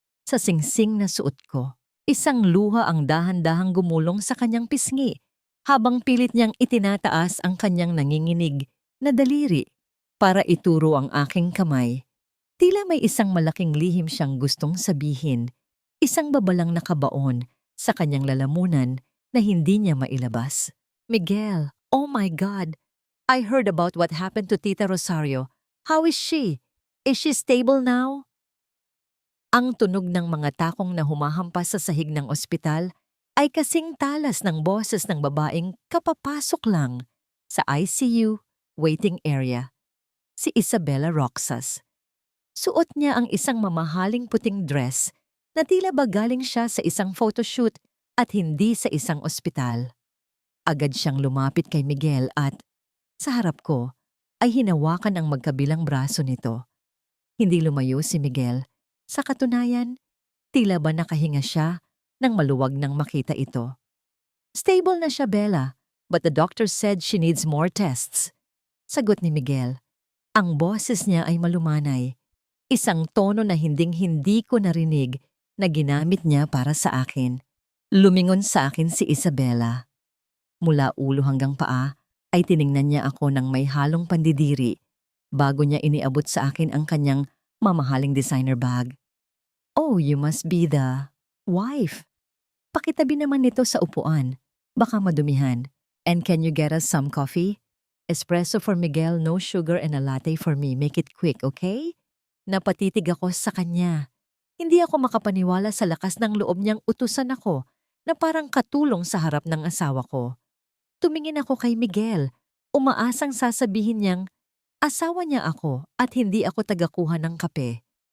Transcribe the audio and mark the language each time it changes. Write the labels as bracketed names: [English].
[Filipino] Sa singsing na suot ko, isang luha ang dahan-dahang gumulong sa kanyang pisngi habang pilit niyang itinataas ang kanyang nanginginig na daliri para ituro ang aking kamay. Tila may isang malaking lihim siyang gustong sabihin, isang babalang nakabaon sa kanyang lalamunan na hindi niya mailabas. [English] Miguel, oh my God! I heard about what happened to Tita Rosario. How is she? Is she stable now? [Filipino] Ang tunog ng mga takong na humahampas sa sahig ng ospital ay kasing talas ng boses ng babaeng kapapasok lang sa ICU waiting area, si Isabella Roxas. Suot niya ang isang mamahaling puting dress na tila ba galing siya sa isang photoshoot at hindi sa isang ospital. Agad siyang lumapit kay Miguel at, sa harap ko, ay hinawakan ang magkabilang braso nito. Hindi lumayo si Miguel. Sa katunayan, tila ba nakahinga siya nang maluwag nang makita ito. [English] Stable [Filipino] na siya, [English] Bella, but the doctor said she needs more tests. [Filipino] Sagot ni Miguel. Ang boses niya ay malumanay. Isang tono na hinding-hindi ko narinig na ginamit niya para sa akin. Lumingon sa akin si Isabella. Mula ulo hanggang paa ay tiningnan niya ako ng may halong pandidiri bago niya iniabot sa akin ang kanyang mamahaling designer bag. [English] Oh, you must be the wife. [Filipino] Pakitabi naman nito sa upuan. Baka madumihan. [English] And can you get us some coffee? Espresso for Miguel, no sugar and a latte for me. Make it quick, okay? [Filipino] Napatitig ako sa kanya. Hindi ako makapaniwala sa lakas ng loob niyang utusan ako na parang katulong sa harap ng asawa ko. Tumingin ako kay Miguel, umaasang sasabihin niyang asawa niya ako at hindi ako tagakuha ng kape.